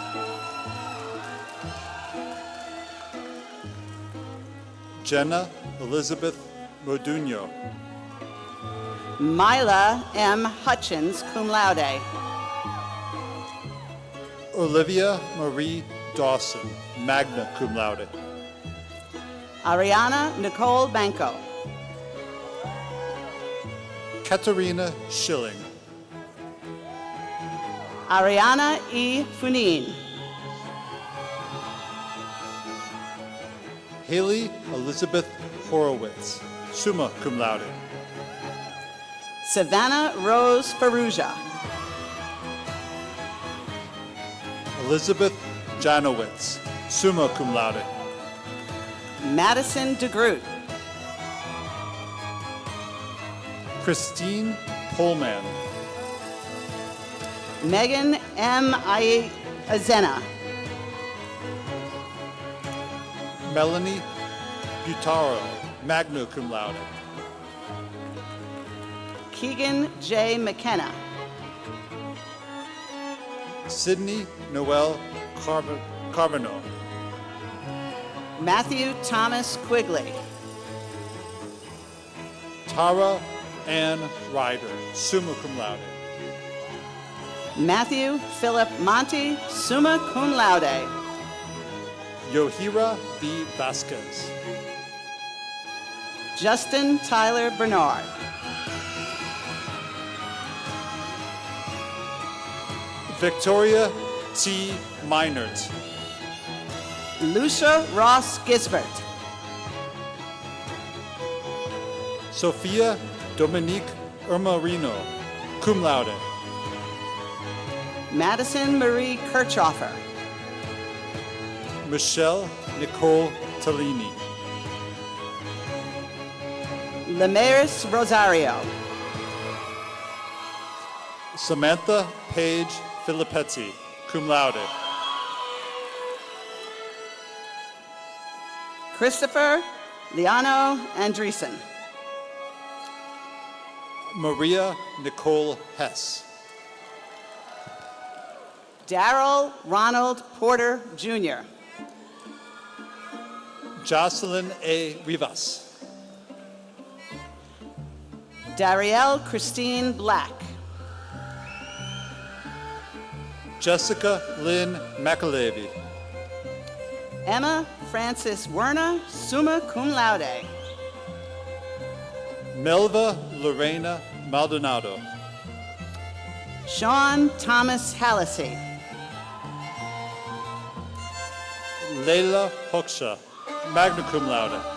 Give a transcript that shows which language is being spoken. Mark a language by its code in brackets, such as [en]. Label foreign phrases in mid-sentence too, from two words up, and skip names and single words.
[en] Jenna Elizabeth Modugno. Mila M. Hutchins, [la] cum laude. [en] Olivia Marie Dawson, [la] magna cum laude. [en] Ariana Nicole Banco. Katerina Schilling. Ariana E. Funin. Haley Elizabeth Horowitz, [la] summa cum laude. [en] Savannah Rose Faruja. Elizabeth Janowitz, [la] summa cum laude. [en] Madison DeGroot. Christine Pullman. Megan M. Azena. Melanie Butaro, [la] magna cum laude. [en] Keegan J. McKenna. Sydney Noel Carvano. Matthew Thomas Quigley. Tara Ann Ryder, [la] summa cum laude. [en] Matthew Philip Monti, [la] summa cum laude. [en] Yohira B. Vasquez. Justin Tyler Bernard. Victoria T. Meinert. Lucia Ross Gisbert. Sophia Dominique Irmarino, [la] cum laude. [en] Madison Marie Kirchhoffer. Michelle Nicole Tellini. Lemaris Rosario. Samantha Paige Filippetti, [la] cum laude. [en] Christopher Liano Andreessen. Maria Nicole Hess. Darrell Ronald Porter Jr. Jocelyn A. Rivas. Darielle Christine Black. Jessica Lynn McAlevey. Emma Francis Werner, [la] summa cum laude. [en] Melva Lorena Maldonado. Sean Thomas Hallisey. Leila Hoksha, [la] magna cum laude.